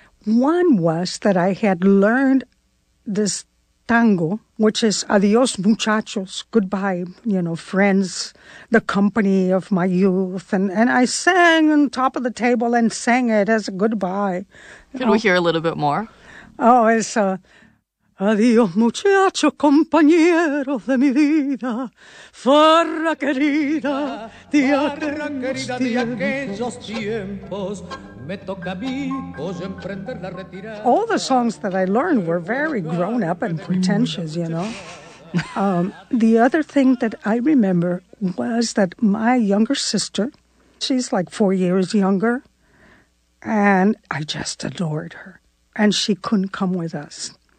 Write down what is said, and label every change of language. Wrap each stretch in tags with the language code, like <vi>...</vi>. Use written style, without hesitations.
<en>One was that I had learned this tango, which is adios muchachos, goodbye, you know, friends, the company of my youth. And I sang on top of the table and sang it as a goodbye. Can we hear a little bit more? Oh, it's a...</en> <es>Adiós, muchacho, compañero de mi vida, farra querida, aquellos tiempos, me toca a mí hoy emprender la retirada.</es> <en>All the songs that I learned were very grown up and pretentious, you know. The other thing that I remember was that my younger sister, she's like 4 years younger, and I just adored her, and she couldn't come with us.</en>